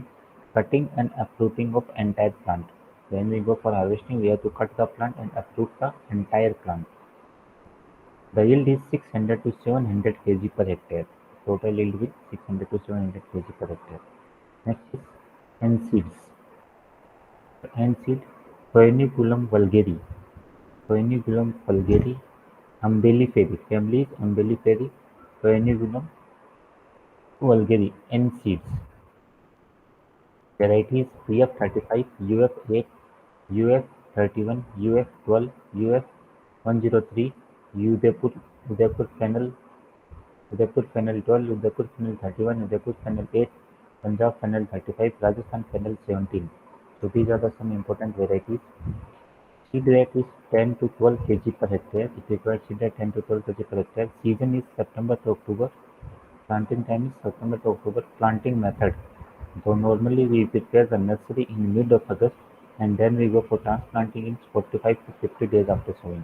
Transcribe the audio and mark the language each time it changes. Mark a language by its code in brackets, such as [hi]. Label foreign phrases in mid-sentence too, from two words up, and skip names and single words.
[en] Cutting and uprooting of entire plant. When we go for harvesting, we have to cut the plant and uproot the entire plant. The yield is 600 to 700 kg per hectare. Total yield is 600 to 700 kg per hectare. Next is N seeds. N seed Phoeniculum vulgare. Phoeniculum vulgare Umbelliferae. Family is Umbelliferae. Phoeniculum vulgare. N seeds. Varieties: UF35, UF8, UF31, UF12, UF103, Udaipur, Udaipur Fennel 12, Udaipur Fennel 31, Udaipur Fennel 8, Punjab Fennel 35, Rajasthan Fennel 17. So these are the some important varieties. Seed rate is 10 to 12 kg per hectare. It requires seed rate 10 to 12 kg per hectare. Season is September to October. Planting time is September to October. Planting method. So normally we prepare the nursery in mid of August and then we go for transplanting in 45 to 50 days after sowing.